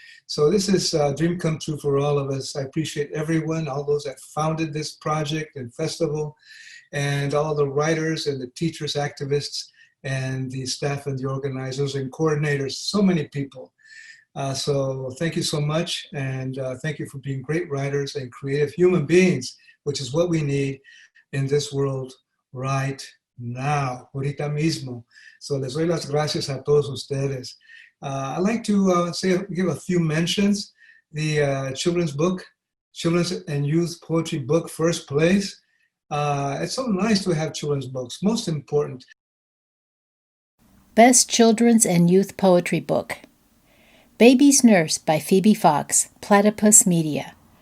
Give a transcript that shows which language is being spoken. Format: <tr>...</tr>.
<en>So this is a dream come true for all of us. I appreciate everyone, all those that founded this project and festival, and all the writers and the teachers, activists, and the staff and the organizers and coordinators, so many people. So thank you so much, and thank you for being great writers and creative human beings, which is what we need in this world right now,</en> <es>ahorita mismo. So les doy las gracias a todos ustedes.</es> <en>I'd like to give a few mentions. The children's book, children's and youth poetry book, first place. It's so nice to have children's books, most important. Best Children's and Youth Poetry Book. Baby's Nurse by Phoebe Fox, Platypus Media.</en>